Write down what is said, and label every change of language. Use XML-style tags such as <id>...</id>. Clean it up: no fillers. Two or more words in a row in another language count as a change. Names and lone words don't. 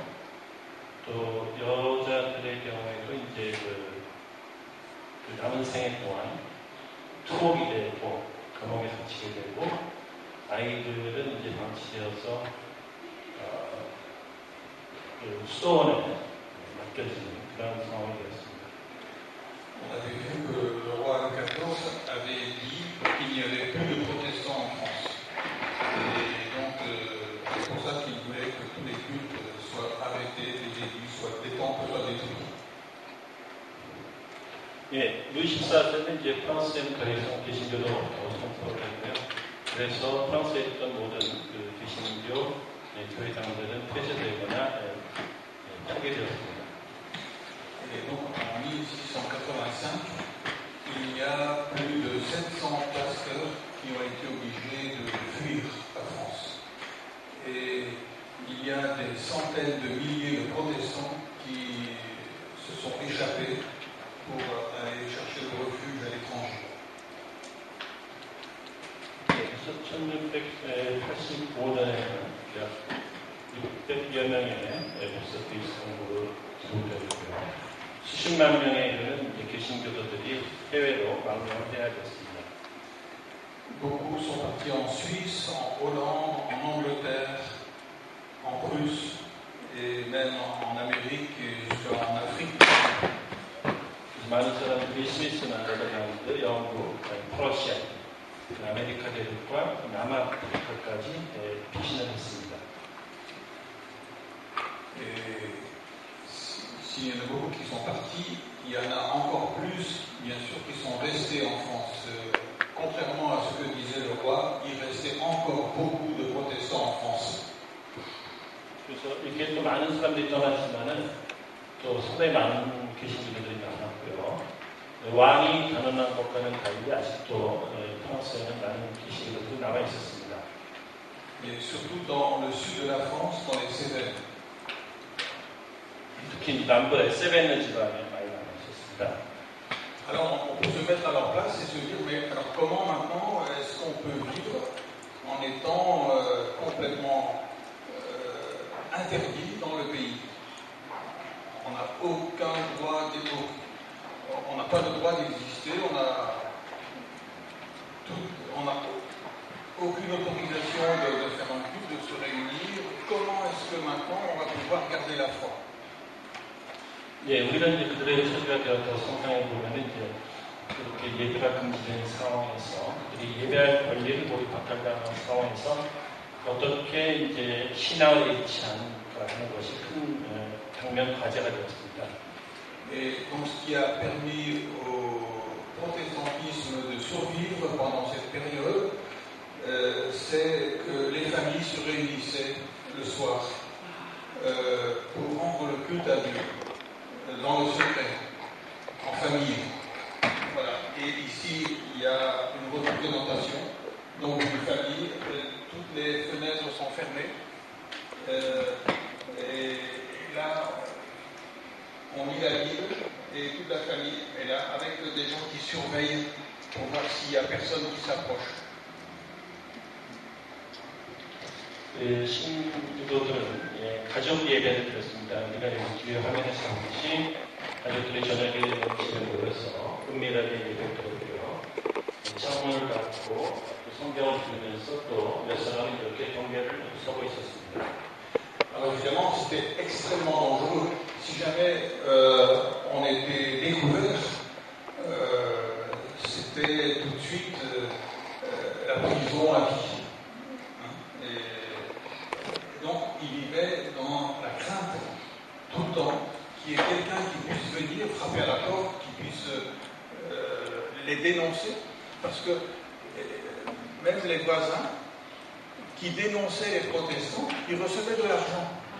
<ko>또 여자들의 경우에도 이제 그 남은 생애 동안 투옥이 되고 감옥에 갇히게 되고 아이들은 이제 방치되어서 수도원에 맡겨지는 그런 상황이 되었습니다.</ko> <fr>On avait vu que le roi Louis XIV avait dit qu'il n'y avait plus de protestants en France. Et donc, c'est pour ça qu'il voulait que tous les cultes soient arrêtés, les églises, les temples soient détruits.</fr> <ko>예, 루이 14세는 이제 프랑스에는 더 이상 개신교도 없다고 선포를 했고요. 그래서 프랑스에 있던 모든 그 개신교 교회당들은 폐쇄되거나 파괴되었습니다.</ko> <fr>Et donc en 1685, il y a plus de 700 pasteurs qui ont été obligés de fuir la France. Et il y a des centaines de milliers de protestants qui se sont échappés pour aller chercher le refuge à l'étranger.</fr> <ko>그래서 1685년에는 600여 명의 목사들이 성도로 기록되어 있고요. 수십만 명에 이르는 개신교도들이 해외로 망명을 해야 됐습니다.</ko> <fr>Beaucoup sont partis en Suisse, en Hollande, en Angleterre, en Prusse et même en Amérique et jusqu'en Afrique.</fr> <ko>많은 사람들이 스위스나 네덜란드, 영국, 프러시아, 아메리카 대륙과 남아프리카까지 피신을 했습니다.</ko> <fr>S'il y en a beaucoup qui sont partis, il y en a encore plus, bien sûr, qui sont restés en France. Contrairement à ce que disait le roi, il restait encore beaucoup de protestants en France.</fr> <ko>그래서 이렇게 또 많은 사람들이 떠났지만은 또 상당히 많은 개신교들이 남았고요. 왕이 단언한 것과는 달리 아직도 프랑스에는 많은 개신교들이 남아 있었습니다.</ko> <fr>Et surtout dans le sud de la France, dans les Cévennes.</fr> <ko>특히 남부의 세벤느 지방에 많이 남아 있었습니다.</ko> <fr>Alors on peut se mettre à leur place et se dire, mais alors comment maintenant est-ce qu'on peut vivre en étant complètement interdit dans le pays? On n'a aucun droit on n'a pas le droit d'exister, on n'a aucune autorisation de faire un culte, de se réunir. Comment est-ce que maintenant on va pouvoir garder la foi?</fr> <ko>예, 우리는 이제 그들의 처지가 되어서 성경에 보면은 이제 그렇게 예배가 금지된 상황에서 그들이 예배할 권리를 모두 박탈당한 상황에서 어떻게 이제 신앙을 잃지 않을까 하는 것이 큰 당면 과제가 되었습니다.</ko> <fr>Et donc ce qui a permis au protestantisme de survivre pendant cette période, c'est que les familles se réunissaient le soir pour rendre le culte à Dieu, dans le secret, en famille. Voilà. Et ici, il y a une représentation Donc une famille, toutes les fenêtres sont fermées. Et là, on lit la Bible et toute la famille est là avec des gens qui surveillent pour voir s'il n'y a personne qui s'approche.</fr> <ko>신도들은 가족 예배를 드렸습니다. 우리가 여기 뒤에 화면에서 보듯이 가족들이 저녁에 집에 모여서 은밀하게 예배를 드렸고요. 창문을 닫고 성경을 읽으면서 또 몇 사람이 이렇게 경계를 서고 있었습니다.</ko> <fr>Alors évidemment, c'était extrêmement dangereux. Si jamais on était découvert, c'était tout de suite la prison à vie. Et donc, il vivait dans la crainte tout le temps qu'il y ait quelqu'un qui puisse venir frapper à la porte, qui puisse les dénoncer, parce que même les voisins qui dénonçaient les protestants, ils recevaient de l'argent.</fr>